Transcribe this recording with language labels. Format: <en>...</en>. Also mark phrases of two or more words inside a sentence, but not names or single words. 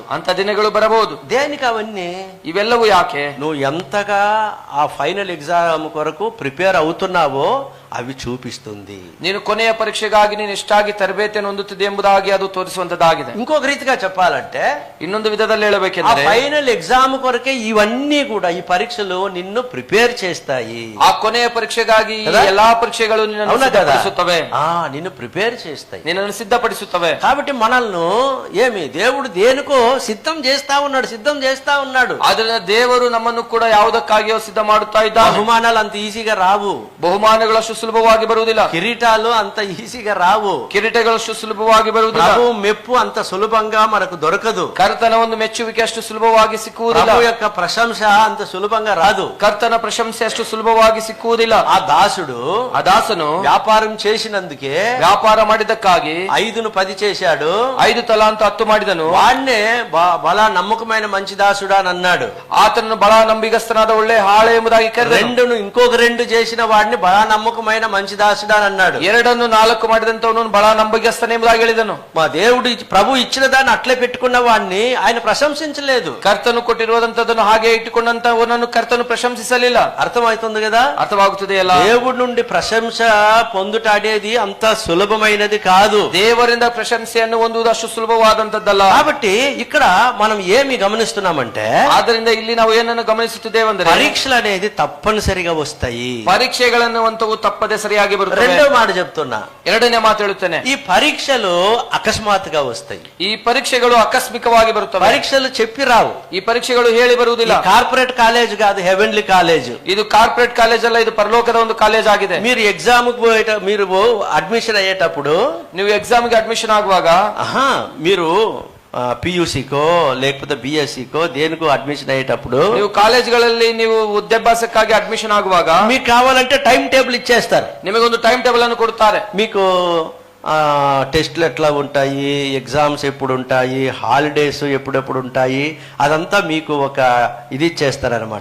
<kn>ಅಂತ ದಿನಗಳು ಬರಬಹುದು.</kn> <te>దేనికి అవన్నీ?</te> <kn>ಇವೆಲ್ಲವೂ ಯಾಕೆ?</kn> <te>నువ్వు ఎంతగా ఆ</te> <en>final exam</en> <te>కొరకు ప్రిపేర్ అవుతున్నావో అవి చూపిస్తుంది.</te> <kn>ನೀನು ಕೊನೆಯ ಪರೀಕ್ಷೆಗಾಗಿ ನೀನು ಎಷ್ಟಾಗಿ ತರಬೇತಿಯನ್ನು ಹೊಂದುತ್ತಿದೆ ಎಂಬುದಾಗಿ ಅದು ತೋರಿಸುವಂತದ್ದಾಗಿದೆ.</kn> <te>ఇంకొక రీతిగా చెప్పాలంటే,</te> <kn>ಇನ್ನೊಂದು ವಿಧದಲ್ಲಿ ಹೇಳಬೇಕೆಂದರೆ,</kn> <en>final exam</en> <te>కొరకే ఇవన్నీ కూడా, ఈ పరీక్షలు నిన్ను ప్రిపేర్ చేస్తాయి.</te> <kn>ಆ ಕೊನೆಯ ಪರೀಕ್ಷೆಗಾಗಿ ಎಲ್ಲಾ ಪರೀಕ್ಷೆಗಳು ನಿನ್ನನ್ನು ಸಿದ್ಧಪಡಿಸುತ್ತವೆ.</kn> <te>నిన్ను ప్రిపేర్ చేస్తాయి,</te> <kn>ನಿನ್ನನ್ನು ಸಿದ್ಧಪಡಿಸುತ್ತವೆ.</kn> <te>కాబట్టి మనల్ని దేవుడు దేనికో సిద్ధం చేస్తా ఉన్నాడు.</te> <kn>ಆದ್ರಿಂದ ದೇವರು ನಮ್ಮನ್ನು ಕೂಡ ಯಾವುದಕ್ಕಾಗಿಯೋ ಸಿದ್ಧ ಮಾಡುತ್ತಾ ಇದ್ದಾನೆ.</kn> <te>బహుమానాలు అంత ఈజీగా రావు,</te> <kn>ಬಹುಮಾನಗಳಷ್ಟು ಸುಲಭವಾಗಿ ಬರುವುದಿಲ್ಲ.</kn> <te>కిరీటాలు అంత ఈజీగా రావు,</te> <kn>ಕಿರೀಟಗಳಷ್ಟು ಸುಲಭವಾಗಿ ಬರುವುದಿಲ್ಲ.</kn> <te>ప్రభు మెప్పు అంత సులభంగా మనకు దొరకదు.</te> <kn>ಕರ್ತನ ಒಂದು ಮೆಚ್ಚುವಿಕೆ ಅಷ್ಟು ಸುಲಭವಾಗಿ ಸಿಕ್ಕುವುದಿಲ್ಲ.</kn> <te>ప్రభు యొక్క ప్రశంస అంత సులభంగా రాదు.</te> <kn>ಕರ್ತನ ಪ್ರಶಂಸೆ ಅಷ್ಟು ಸುಲಭವಾಗಿ ಸಿಕ್ಕುವುದಿಲ್ಲ.</kn> <te>ఆ దాసును</te> <kn>ವ್ಯಾಪಾರನು</kn> <te>చేసినందుకే,</te> <kn>ವ್ಯಾಪಾರ ಮಾಡಿದ್ದಕ್ಕಾಗಿ</kn> <te>5ను 10 చేశాడు,</te> <kn>5 ತಲಾಂತು 10 ಮಾಡಿದನು.</kn> <te>వాణ్ణే బలా నమ్మకమైన మంచి దాసుడా అని అన్నాడు.</te> <kn>ಆತನನ್ನು ಬಹಳ ನಂಬಿಗಸ್ತನಾದ ಒಳ್ಳೆ ಹಾಳೆ ಎಂಬುದಾಗಿ ಕರೆದನು.</kn> <te>2ను ఇంకొక 2 చేసిన వాడిని బలా నమ్మకమైన మంచి దాసుడా అని అన్నాడు.</te> <kn>2ನ್ನು 4 ಮಾಡಿದಂತವನು ಬಹಳ ನಂಬಿಗಸ್ತನೇ ಎಂಬುದಾಗಿ ಹೇಳಿದನು.</kn> <te>మా దేవుడు ప్రభు ఇచ్చిన దాన్ని అట్లే పెట్టుకున్న వాడిని ఆయన ప్రశంసించలేదు.</te> <kn>ಕರ್ತನು ಕೊಟ್ಟಿರುವಂತದನ್ನು ಹಾಗೆ ಇಟ್ಟುಕೊಂಡಂತವನನ್ನು ಕರ್ತನು ಪ್ರಶಂಸಿಸಲಿಲ್ಲ.</kn> <te>అర్థమవుతుంది కదా?</te> <kn>ಅರ್ಥವಾಗುತ್ತದೆಯಲ್ಲ?</kn> <te>దేవుడి నుండి ప్రశంస పొందుట అనేది అంత సులభమైనది కాదు.</te> <kn>ದೇವರಿಂದ ಪ್ರಶಂಸೆಯನ್ನು ಹೊಂದುವುದಷ್ಟು ಸುಲಭವಾದಂತದ್ದಲ್ಲ.</kn> <te>కాబట్టి ఇక్కడ మనం ఏమి గమనిస్తున్నామంటే,</te> <kn>ಆದ್ದರಿಂದ ಇಲ್ಲಿ ನಾವು ಏನನ್ನು ಗಮನಿಸುತ್ತಿದ್ದೇವೆಂದರೆ,</kn> <te>పరీక్షలు అనేది తప్పనిసరిగా వస్తాయి.</te> <kn>ಪರೀಕ್ಷೆಗಳನ್ನು ಅಂತವು ತಪ್ಪದೆ ಸರಿಯಾಗಿ ಬರುತ್ತವೆ.</kn> <te>రెండో మాట చెప్తున్నా,</te> <kn>ಎರಡನೇ ಮಾತು ಹೇಳುತ್ತೇನೆ.</kn> <te>ఈ పరీక్షలు అకస్మాత్తుగా వస్తాయి.</te> <kn>ಈ ಪರೀಕ್ಷೆಗಳು ಆಕಸ್ಮಿಕವಾಗಿ ಬರುತ್ತವೆ.</kn> <te>పరీక్షలు చెప్పి రావు.</te> <kn>ಈ ಪರೀಕ್ಷೆಗಳು ಹೇಳಿ ಬರುವುದಿಲ್ಲ.</kn> <en>corporate college</en> <te>కాదు,</te> <en>heavenly college.</en> <kn>ಇದು</kn> <en>corporate college</en> <kn>ಅಲ್ಲ, ಇದು ಪರಲೋಕದ ಒಂದು ಕಾಲೇಜ್ ಆಗಿದೆ.</kn> <te>మీరు ఎగ్జామ్ మీరు అడ్మిషన్ అయ్యేటప్పుడు,</te> <kn>ನೀವು ಎಕ್ಸಾಮ್ ಗೆ ಅಡ್ಮಿಷನ್ ಆಗುವಾಗ,</kn> <te>మీరు పియూసీకో లేకపోతే బిఎస్సికో దేనికో అడ్మిషన్ అయ్యేటప్పుడు,</te> <kn>ನೀವು ಕಾಲೇಜ್ಗಳಲ್ಲಿ ನೀವು ವಿದ್ಯಾಭ್ಯಾಸಕ್ಕಾಗಿ ಅಡ್ಮಿಷನ್ ಆಗುವಾಗ</kn> <te>మీకు కావాలంటే</te> <en>time table</en> <te>ఇచ్చేస్తారు.</te> <kn>ನಿಮಗೊಂದು</kn> <en>time table</en> <kn>ಅನ್ನು ಕೊಡುತ್ತಾರೆ.</kn> <te>మీకు టెస్ట్లు ఎట్లా ఉంటాయి, ఎగ్జామ్స్ ఎప్పుడు ఉంటాయి, హాలిడేస్ ఎప్పుడెప్పుడు ఉంటాయి, అదంతా మీకు ఒక ఇది ఇచ్చేస్తారనమాట.</te>